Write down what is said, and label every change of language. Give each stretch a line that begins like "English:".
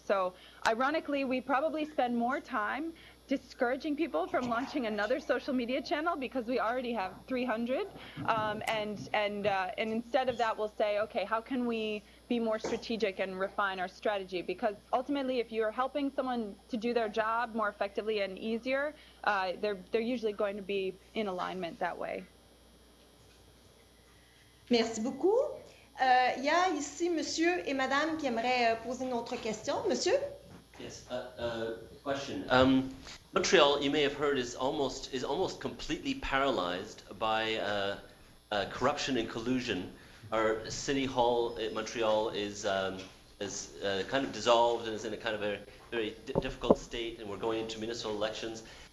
English: So ironically, we probably spend more time discouraging people from launching another social media channel because we already have 300, and instead of that we'll say, okay, how can we be more strategic and refine our strategy? Because ultimately, if you're helping someone to do their job more effectively and easier, they're usually going to be in alignment that way.
French: Merci beaucoup. Il y a ici monsieur et madame qui aimeraient poser une autre question. Monsieur?
English: Yes, question. Montreal, you may have heard, is almost completely paralyzed by corruption and collusion. Our city hall at Montreal is kind of dissolved and is in a kind of a very difficult state, and we're going into municipal elections.